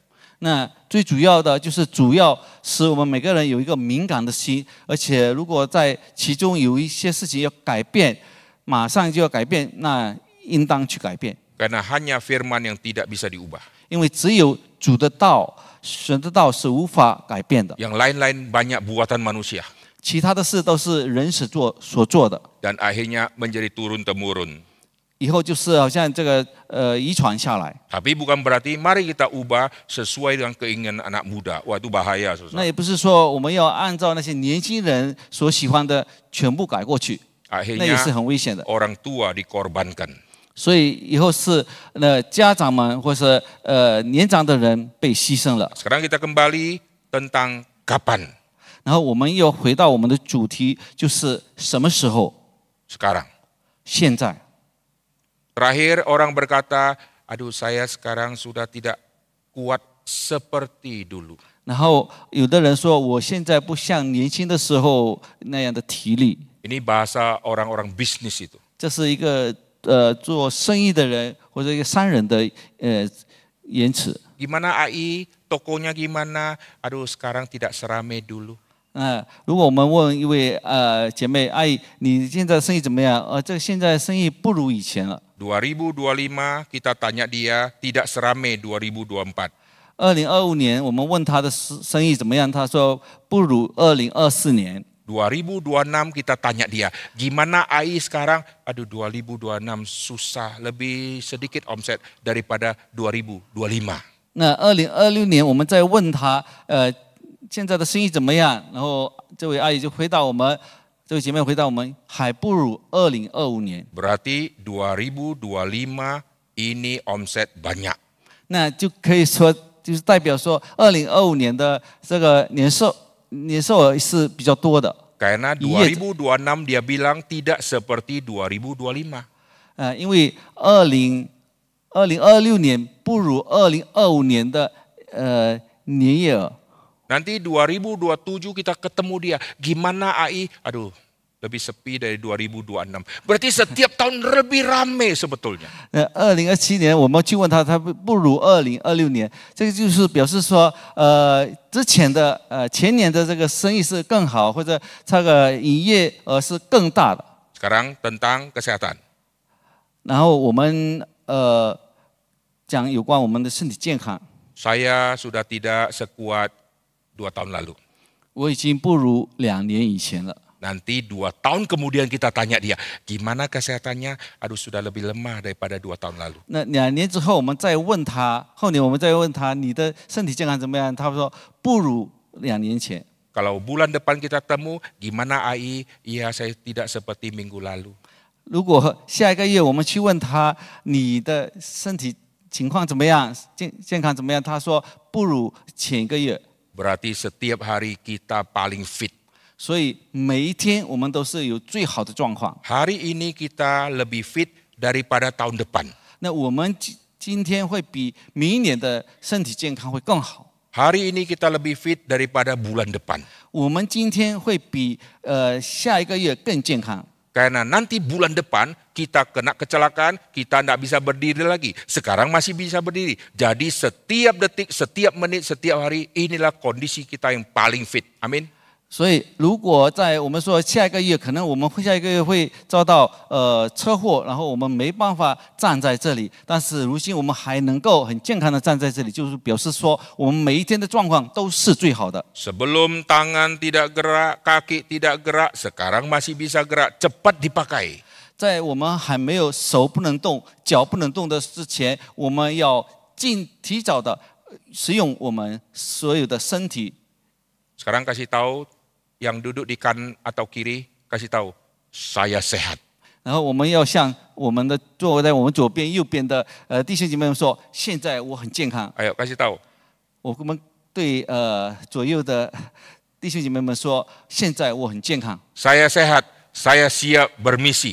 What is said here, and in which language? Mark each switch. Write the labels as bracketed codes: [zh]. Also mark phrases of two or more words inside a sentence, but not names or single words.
[zh] 那最主要的就是主要使我们每个人有一个敏感的心，而且如果在其中有一些事情要改变，马上就要改变，那应当去改变。 [id] Karena hanya firman yang tidak bisa diubah. [zh] 因为只有主的道、神的道是无法改变的， [id] Yang lain-lain banyak buatan manusia. [zh] 其他的事都是人所做的， [id] Dan akhirnya menjadi turun-temurun. [zh] 以后就是好像这个遗传下来。 [id] Tapi bukan berarti mari kita ubah sesuai dengan keinginan anak muda. Wah itu bahaya. [zh] 那也不是说我们要按照那些年轻人所喜欢的全部改过去，那也 [id] Akhirnya [zh] 是很危险的。 [id] orang tua dikorbankan. [zh] 所以以后是家长们或是年长的人被牺牲了。 [id] Sekarang kita kembali tentang kapan. [zh] 然后我们又回到我们的主题，就是什么时候？ [id] Sekarang. [zh] 现在。 [id] Terakhir orang berkata, aduh saya sekarang sudah tidak kuat seperti dulu. [zh] 然后有的人说，我现在不像年轻的时候那样的体力。 [id] Ini bahasa orang-orang bisnis itu. [zh] 这是一个做生意的人或者一个商人的言辞。 [id] Gimana AI, tokonya gimana? Aduh sekarang tidak seramai dulu. [zh] 如果我们问一位姐妹，阿姨，你现在生意怎么样？这个现在生意不如以前了。 [id] 2025 kita tanya dia tidak seramai 2024. [zh] 2025 年我们问他的生意怎么样，他说不如2024年。 [id] 2026 kita tanya dia, gimana AI sekarang? Aduh 2026 susah, lebih sedikit omset daripada 2025. [zh] 那2026年我们再问他，现在的生意怎么样？然后这位阿姨就回答我们，这位姐妹回答我们，还不如2025年。 [id] Berarti 2025 ini omset banyak. [zh] 那就可以说，就是代表说，2025年的这个年售额是比较多的。 [id] Karena 2026 dia bilang tidak seperti 2025. [zh] 因为2026年不如2025年的年业额。 [id] Nanti 2027 kita ketemu dia, gimana AI? Aduh, lebih sepi dari 2026. Berarti setiap tahun lebih ramai sebetulnya. [zh] 2027 年我们去问他，他不如2026年，这个就是表示说，之前的前年的这个生意是更好，或者这个营业额是更大的。 [id] Sekarang tentang kesehatan. [zh] 然后我们讲有关我们的身体健康。 [id] Saya sudah tidak sekuat 2 tahun lalu. [zh] 我已经不如2年以前了。 [id] Nanti 2 tahun kemudian kita tanya dia, gimana kesehatannya? Aduh sudah lebih lemah daripada 2 tahun lalu. [zh] 那2年之后我们再问他，后年我们再问他，你的身体健康怎么样？他说不如2年前。 [id] Kalau bulan depan kita temu, gimana AI? Iya saya tidak seperti minggu lalu. [zh] 如果下一个月我们去问他，你的身体情况怎么样？健康怎么样？他说不如前一个月。 [id] Berarti setiap hari kita paling fit. [zh] 所以每一天我们都是有最好的状况。 [id] Hari ini kita lebih fit daripada tahun depan. [zh] 那我们今天会比明年的身体健康会更好。 [id] Hari ini kita lebih fit daripada bulan depan. [zh] 我们今天会比下一个月更健康。 [id] Karena nanti bulan depan kita kena kecelakaan, kita tidak bisa berdiri lagi. Sekarang masih bisa berdiri. Jadi setiap detik, setiap menit, setiap hari, inilah kondisi kita yang paling fit. Amin. [zh] 所以，如果在我们说下一个月，可能我们下一个月会遭到车祸，然后我们没办法站在这里。但是如今我们还能够很健康的站在这里，就是表示说我们每一天的状况都是最好的。 [id] Sebelum tangan tidak gerak, kaki tidak gerak, sekarang masih bisa gerak, cepat dipakai. [zh] 在我们还没有手不能动、脚不能动的之前，我们要提早的使用我们所有的身体。 [id] Sekarang kasih tahu yang duduk di kanan atau kiri, kasih tahu, saya sehat. [zh] 然后我们要向我们的坐在我们左边、右边的弟兄姐妹们说，现在我很健康。 [id] Ayo kasih tahu. [zh] 我们对左右的弟兄姐妹们说，现在我很健康。 [id] Saya sehat, saya siap bermisi.